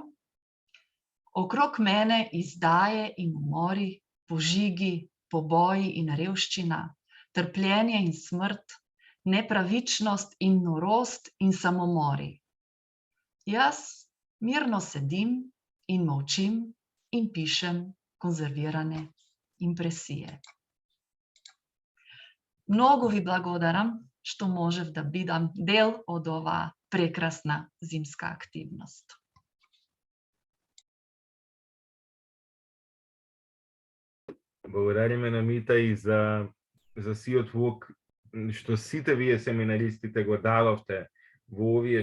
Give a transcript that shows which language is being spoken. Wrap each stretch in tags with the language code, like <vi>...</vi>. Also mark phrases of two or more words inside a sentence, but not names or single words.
<sl>Okrog mene izdaje in umori, požigi, poboji in revščina, trpljenje in smrt, nepravičnost in norost in samomori. Jaz mirno sedim in molčim in pišem konzervirane impresije.</sl> <mk>Много ви благодарам, što можев да бидам дел од ова прекрасна зимска активност. Благодариме на Мита и за сиот влог, што сите вие семинаристите го дадовте во овие</mk>